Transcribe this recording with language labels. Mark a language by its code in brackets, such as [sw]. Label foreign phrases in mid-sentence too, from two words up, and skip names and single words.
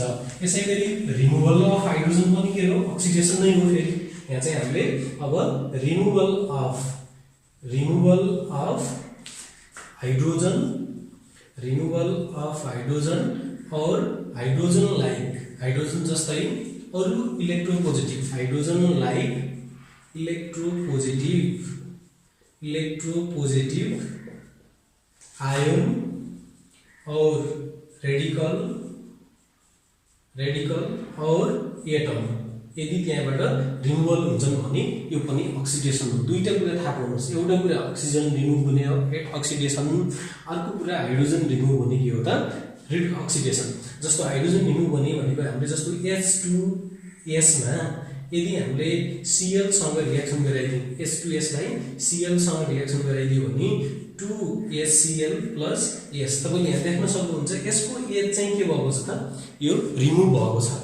[ne] यसैगरी [en] removal of hydrogen [ne] पनि के हो, अक्सिडेसन नै हो। फेरि यहाँ चाहिँ हामीले अब रिमुभल [en] of hydrogen [ne] और हाइड्रोजन जस्तै अरु [en] electropositive ion [ne] और रेडिकल और एटम यदि त्यहाँबाट रिमुभल हुन्छन् भने यो पनि अक्सिडेसन हो। दुईटा कुरा थाहा पाउनुस्, एउटा कुरा अक्सिजन रिमुभ हुने हो अक्सिडेसन, अर्को कुरा हाइड्रोजन रिमुभ हुने के हो त अक्सिडेसन। जस्तो हाइड्रोजन रिमुभ हुने भनेको हामीले जस्तो H2S मा यदि हामीले Cl सँग रिएक्सन गराइदियो, H2S लाई Cl सँग रिएक्सन गराइदियो भने 2HCl + S, तपाईले यहाँ देख्न सक्नुहुन्छ यसको H चाहिँ के भएको छ त, यो रिमुभ भएको छ।